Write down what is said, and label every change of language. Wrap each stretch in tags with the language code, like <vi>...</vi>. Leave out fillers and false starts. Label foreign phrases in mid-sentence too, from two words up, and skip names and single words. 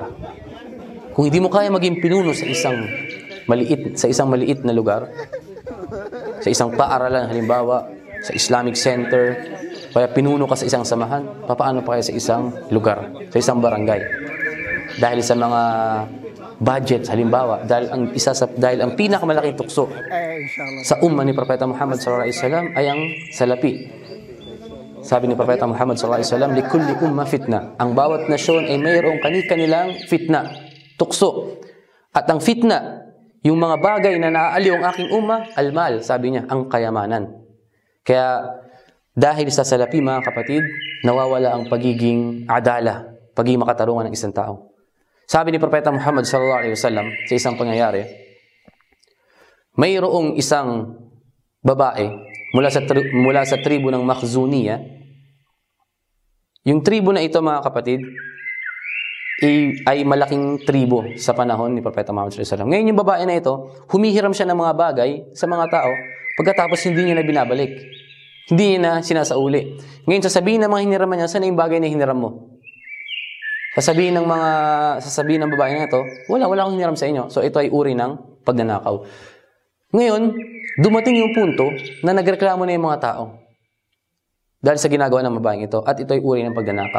<tl>Kung hindi mo kaya maging pinuno sa isang maliit na lugar, sa isang paaralan, halimbawa, sa Islamic Center, kaya pinuno ka sa isang samahan, paano pa kaya sa isang lugar, sa isang barangay? Dahil sa mga budget, halimbawa, dahil ang pinakamalaking tukso sa umma ni Propeta Muhammad</tl> <ar>صلى الله عليه وسلم</ar> <tl>ay ang salapi. Sabi ni Propeta Muhammad</tl> <ar>صلى الله عليه وسلم, "لكل أمة فتنة."</ar> <tl>Ang bawat nasyon ay mayroong kani-kanilang fitna, tukso. At ang fitna, yung mga bagay na naaaliw ang aking umma, almal, sabi niya, ang kayamanan. Kaya dahil sa salapi, mga kapatid, nawawala ang pagiging adala, pagiging makatarungan ng isang tao. Sabi ni Propeta Muhammad</tl> <ar>صلى الله عليه وسلم</ar> <tl>sa isang pangyayari, mayroong isang babae mula sa tribo ng Makhzuniya. Yung tribo na ito, mga kapatid, ay malaking tribo sa panahon ni Propeta Muhammad</tl> <ar>صلى الله عليه وسلم.</ar> <tl>Ngayon yung babae na ito, humihiram siya ng mga bagay sa mga tao, pagkatapos hindi niya na binabalik. Hindi niya na sinasauli. Ngayon sasabihin ng mga hiniraman niya, saan yung bagay na hiniram mo? Sasabihin ng babae na ito, wala akong hiniram sa inyo. So ito ay uri ng pagnanakaw. Ngayon, dumating yung punto na nagreklamo na yung mga tao dahil sa ginagawa ng babaeng ito, at ito ay uri ng pagnanakaw.</tl>